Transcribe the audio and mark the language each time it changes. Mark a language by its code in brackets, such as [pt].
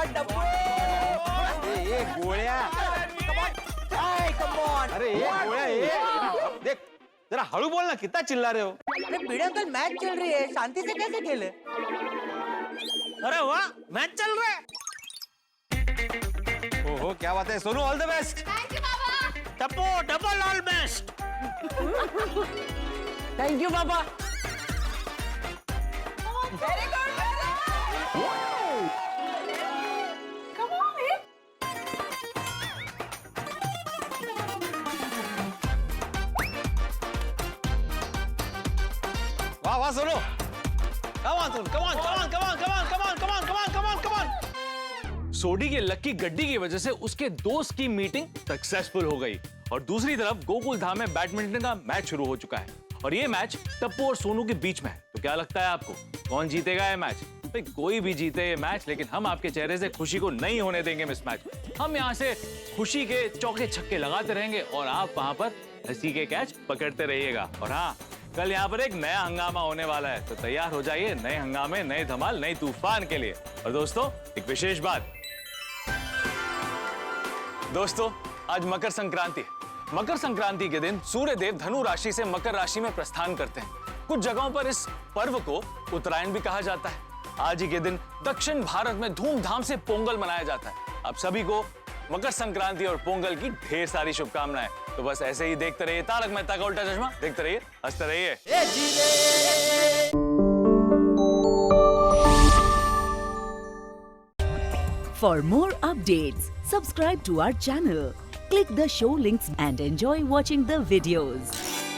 [hi] ये [mr] गोळ्या, [hi] अरे ये गोळ्या, ये देख जरा [mr] हळू [hi] बोल ना, कितना चिल्ला रहे हो? अरे भिड़े अंकल, मैच चल रही है, शांति से कैसे खेले? अरे वाह, मैच चल रहा है। ओहो क्या बात है Sonu, [en] All the best. Thank you Baba. Tappu double all best. Thank you पापा। Very good, come on. वाह वाह Sonu, come on, come on, come on, come on, come on, come on, come on, come on, come on, come on. [hi] सोडी की lucky गड्डी की वजह से उसके दोस्त की मीटिंग सक्सेसफुल हो गई, और दूसरी तरफ गोकुल धाम में बैडमिंटन का मैच शुरू हो चुका है, और ये मैच टप्पू और सोनू के बीच में है। तो क्या लगता है आपको, कौन जीतेगा ये मैच? भाई कोई भी जीते ये मैच, लेकिन हम आपके चेहरे से खुशी को नहीं होने देंगे मिस मैच। हम यहाँ से खुशी के चौके छक्के लगाते रहेंगे, और आप वहां पर हंसी के कैच पकड़ते रहिएगा। और हाँ, कल यहाँ पर एक नया हंगामा होने वाला है, तो तैयार हो जाइए नए हंगामे, नए धमाल, नए तूफान के लिए। और दोस्तों एक विशेष बात, दोस्तों आज मकर संक्रांति है। मकर संक्रांति के दिन सूर्य देव धनु राशि से मकर राशि में प्रस्थान करते हैं। कुछ जगहों पर इस पर्व को उत्तरायण भी कहा जाता है। आज ही के दिन दक्षिण भारत में धूमधाम से पोंगल मनाया जाता है। आप सभी को मकर संक्रांति और पोंगल की ढेर सारी शुभकामनाएं। तो बस ऐसे ही देखते रहिए तारक मेहता का उल्टा चश्मा, देखते रहिए, हंसते रहिए। [en] For more updates, subscribe to our channel, click the show links and enjoy watching the videos.